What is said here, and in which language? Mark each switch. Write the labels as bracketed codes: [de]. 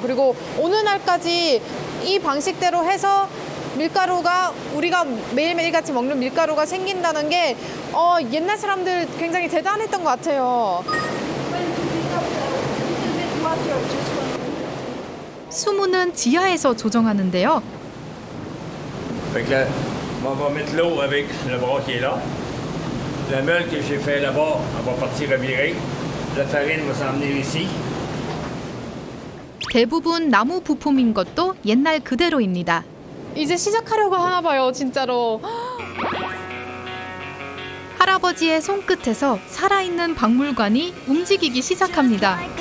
[ko] 그리고 어느 날까지 이 방식대로 해서 밀가루가 우리가 매일매일 같이 먹는 밀가루가 생긴다는 게 옛날 사람들 굉장히 대단했던 것 같아요. 수문은 지하에서 조정하는데요. [fr] Fait que là, on va mettre l'eau avec le bras qui est là. La meule que j'ai fait là-bas, on va partir revirer. La farine va s'en venir ici. [ko] 대부분 나무 부품인 것도 옛날 그대로입니다. 이제 시작하려고 하나 봐요, 진짜로. 할아버지의 손끝에서 살아있는 박물관이 움직이기 시작합니다.